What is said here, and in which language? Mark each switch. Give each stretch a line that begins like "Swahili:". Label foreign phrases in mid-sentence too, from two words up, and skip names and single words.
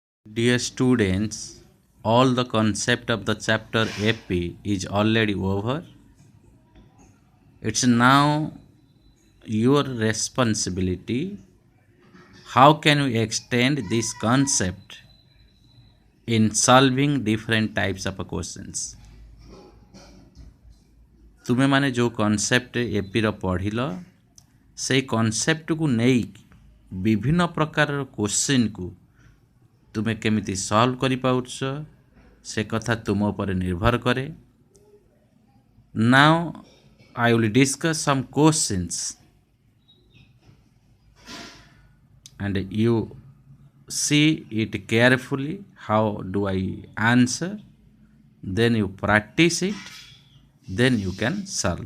English: Dear students, all the concept of the chapter AP is already over. It's now your responsibility. How can we extend this concept in solving different types of questions?
Odia: ତୁମେ ମାନେ ଯେଉଁ କନସେପ୍ଟ ଏପିର ପଢ଼ିଲ ସେଇ କନସେପ୍ଟକୁ ନେଇ ବିଭିନ୍ନ ପ୍ରକାରର କୋଶ୍ଚିନ୍କୁ ତୁମେ କେମିତି ସଲ୍ଭ କରିପାରୁଛ ସେ କଥା ତୁମ ଉପରେ ନିର୍ଭର କରେ।
English: ନାଓ I will discuss some questions and you see it carefully how do I answer, then you practice it, then you can solve.